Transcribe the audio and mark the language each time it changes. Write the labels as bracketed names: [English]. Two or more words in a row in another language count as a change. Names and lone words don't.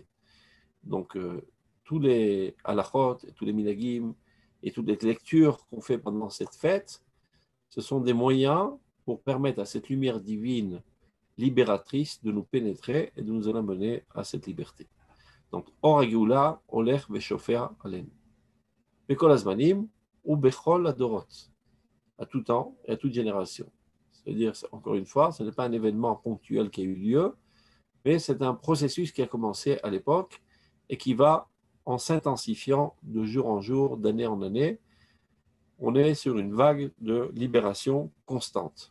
[French] Donc, tous les halachot, tous les minagim et toutes les lectures qu'on fait pendant cette fête, ce sont des moyens pour permettre à cette lumière divine libératrice de nous pénétrer et de nous amener à cette liberté. [Hebrew] Donc, אור גאולה, הולך ושופע עלינו. בכל הזמנים ובכל הדורות, [French] à tout temps et à toute génération. C'est-à-dire, encore une fois, ce n'est pas un événement ponctuel qui a eu lieu, mais c'est un processus qui a commencé à l'époque et qui va en s'intensifiant de jour en jour, d'année en année. On est sur une vague de libération constante.